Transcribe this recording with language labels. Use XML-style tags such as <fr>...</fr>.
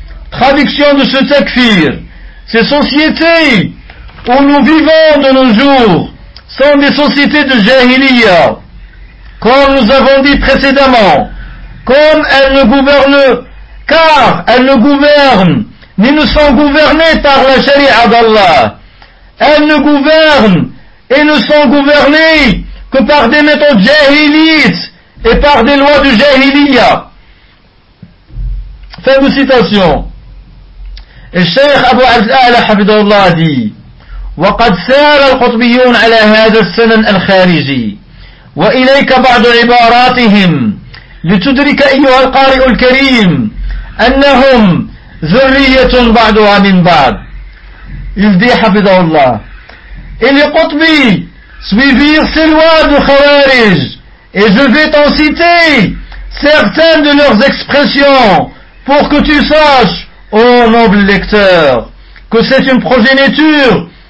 <fr>Traduction de ce takfir. Ces sociétés où nous vivons de nos jours sont des sociétés de jahiliya, comme nous avons dit précédemment, comme elles ne gouvernent, car elles ne gouvernent ni ne sont gouvernées par la charia d'Allah. Elles ne gouvernent et ne sont gouvernées que par des méthodes jahilites et par des lois du jahiliya. Fin de citation. Et Cheikh Abu Abdallah Hafidhahullah dit,</fr> <ar>وَقَدْ سَارَ الْقُطْبِيُّونَ عَلَى هَذَا السَّنَنَ الْخَارِجِ وَإِلَيْكَ بَعْدُ عِبَارَاتِهِمْ لِتُدْرِكَ أَيُّهَا الْقَارِئُ الْكَرِيمُ أنهم ذرية بعدها من بعد.</ar> <fr>Il dit,</fr> <ar>حفظه الله.</ar> <fr>Et les Qutbi suivirent ces lois de Khawarij. Et je vais t'en citer certaines de leurs expressions pour que tu saches, ô noble lecteur, que c'est une progéniture</fr>